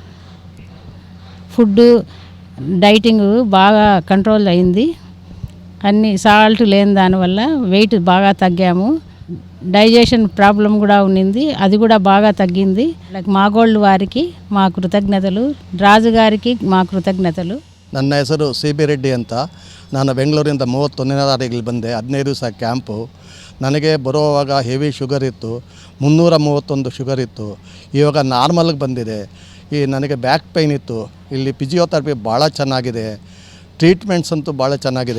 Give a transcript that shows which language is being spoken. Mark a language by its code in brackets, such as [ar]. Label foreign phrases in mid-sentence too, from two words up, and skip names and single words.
[en] food dieting [te] బాగా కంట్రోల్ అయింది. అన్ని సాల్ట్ లేని దానివల్ల వెయిట్ బాగా తగ్గాము. [en] digestion problem [te] కూడా ఉన్నింది, అది కూడా బాగా తగ్గింది. మా గోల్డ్ వారికి మా కృతజ్ఞతలు, ರಾಜುಗಾರಿಗೆ మా ಕೃತಜ್ಞತೆಗಳು. [kn] ನನ್ನ ಹೆಸರು CB ರೆಡ್ಡಿ ಅಂತ. ನಾನು ಬೆಂಗಳೂರಿಂದ 31ನೇ ತಾರೀಕಿಗೆ ಬಂದೆ. 15 ದಿವಸ ಕ್ಯಾಂಪು. ನನಗೆ ಬರುವಾಗ [en] heavy sugar [kn] ಇತ್ತು, 331 ಶುಗರ್ ಇತ್ತು. ಇವಾಗ ನಾರ್ಮಲ್ಗೆ ಬಂದಿದೆ. ನನಗೆ [en] back pain [kn] ಇತ್ತು. ಇಲ್ಲಿ ಫಿಸಿಯೋಥೆರಪಿ ಭಾಳ ಚೆನ್ನಾಗಿದೆ, ಟ್ರೀಟ್ಮೆಂಟ್ಸ್ ಅಂತೂ ಭಾಳ ಚೆನ್ನಾಗಿದೆ.